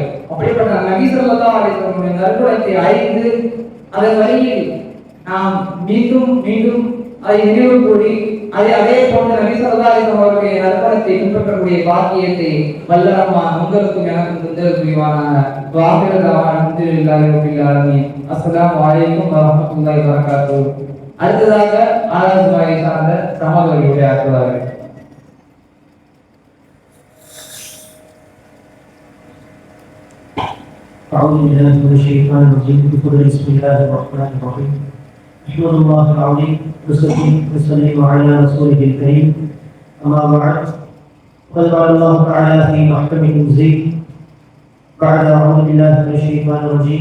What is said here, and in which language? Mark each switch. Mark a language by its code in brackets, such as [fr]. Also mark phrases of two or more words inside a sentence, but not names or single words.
[ta] அப்படிப்பட்ட நபி [ar] صلى الله عليه وسلم [ta] நற்குணத்தை அறிந்து அதன் வழியில் நாம் மீண்டும் மீண்டும் அதை நினைவு கூறி அதே போன்ற நபி [ar] صلى الله عليه وسلم [ta] அவர்களுடைய நற்குணத்தை பின்பற்றக்கூடிய பாக்கியத்தை வல்லரஹ்மான் உங்களுக்கும் எனக்கும் தந்தல் புரிவானாக. [ar] الحمد لله رب العالمين. السلام عليكم ورحمة الله وبركاته. [ta] அடுத்ததாக ஆலோசனை சார்ந்த சமாதான உரையாற்றுவார்கள். [ar] أعوذ بالله من الشيطان الرجيم. بسم الله الرحمن الرحيم. أحمد الله العظيم وأصلي على رسوله الكريم. أما بعد، قد قال الله تعالى في محكم تنزيل بعد أعوذ بالله من الشيطان الرجيم.